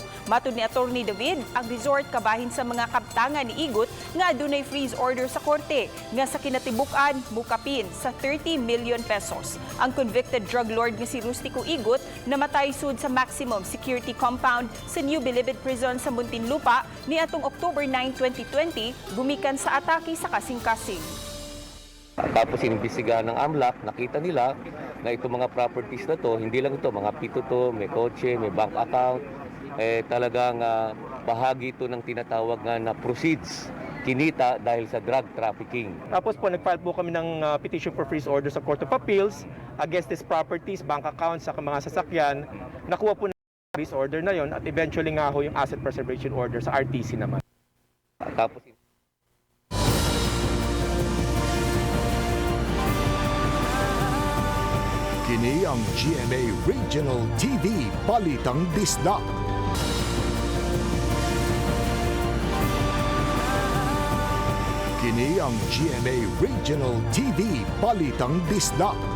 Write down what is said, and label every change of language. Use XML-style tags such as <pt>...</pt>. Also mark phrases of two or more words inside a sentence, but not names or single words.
<ceb>Matud ni Attorney David, ang resort kabahin sa mga kabtangan ni Igot nga adunay</ceb> <en>freeze order</en> <ceb>sa korte nga sa kinatibuk-an mukapin sa 30 million pesos. Ang</ceb> <en>convicted drug lord</en> <ceb>nga si Rustico Igot namatay sud sa</ceb> <en>maximum security compound</en> <ceb>sa New Bilibid Prison sa Muntinlupa ni atong October 9, 2020 gumikan sa atake sa kasing-kasing.</ceb> <tl>Tapos inimbestigahan ng AMLAC, nakita nila na itong mga properties na to, hindi lang ito, mga pito to, may kotse, may bank account, talagang bahagi ito ng tinatawag na proceeds, kinita dahil sa</tl> <en>drug trafficking.</en> <tl>Tapos po, nag-file po kami ng</tl> <en>petition for freeze order sa Court of Appeals against these properties, bank accounts,</en> <tl>sa mga sasakyan. Nakuha po ng</tl> <en>freeze order</en> <tl>na yon at eventually nga ho yung</tl> <en>asset preservation order</en> <tl>sa RTC naman. Tapos</tl> <ceb>kini ang GMA Regional TV Balitang Bisdak. Kini ang GMA Regional TV Balitang Bisdak.</ceb>